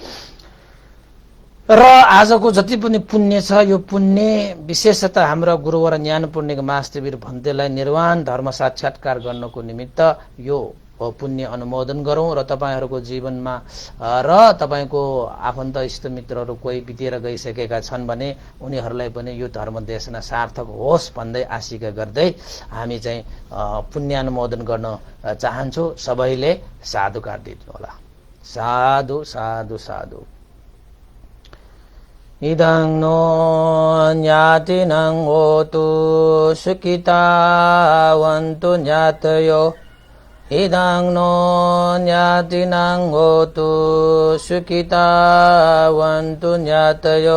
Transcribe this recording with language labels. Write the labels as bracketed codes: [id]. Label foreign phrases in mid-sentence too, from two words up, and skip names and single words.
[ne] र आजको जति पनि पुण्य छ, यो पुण्य विशेषतः हाम्रा गुरुवर ज्ञान पुण्यको महादेवीर भन्तेलाई निर्वाण धर्म साक्षात्कार गर्नको निमित्त यो पुण्य अनुमोदन गरौँ र तपाईहरूको जीवनमा र तपाईको आफन्त इष्टमित्रहरू कोही बितेर गइसकेका छन् भने उनीहरूलाई पनि यो धर्म देशना सार्थक होस् भन्दै आशिका गर्दै हामी चाहिँ पुण्यानुमोदन गर्न चाहन्छौँ। सबैले साधुकार दिनु होला। [pi] साधु साधु साधु। इदं नो ज्ञातिनं होतु सुखितावन्तु ज्ञातयो। इदं नो ज्ञातिनं होतु सुखितावन्तु ज्ञातयो।